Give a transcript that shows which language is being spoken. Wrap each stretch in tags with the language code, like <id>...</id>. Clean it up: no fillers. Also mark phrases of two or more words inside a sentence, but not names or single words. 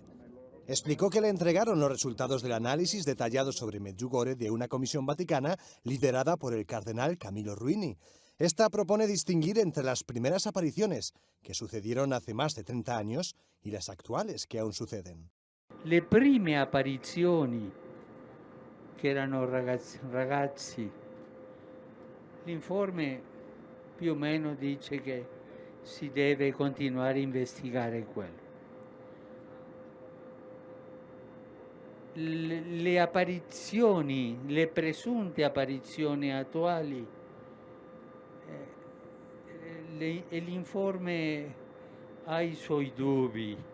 <es>Explicó que le entregaron los resultados del análisis detallado sobre Medjugorje de una comisión vaticana liderada por el cardenal Camillo Ruini. Esta propone distinguir entre las primeras apariciones, que sucedieron hace más de 30 años, y las actuales, que aún suceden.</es> <it>Le prime apparizioni, che erano ragazzi, l'informe più o meno dice che si deve continuare a investigare quello. Le apparizioni, le presunte apparizioni attuali, l'informe ha i suoi dubbi.</it>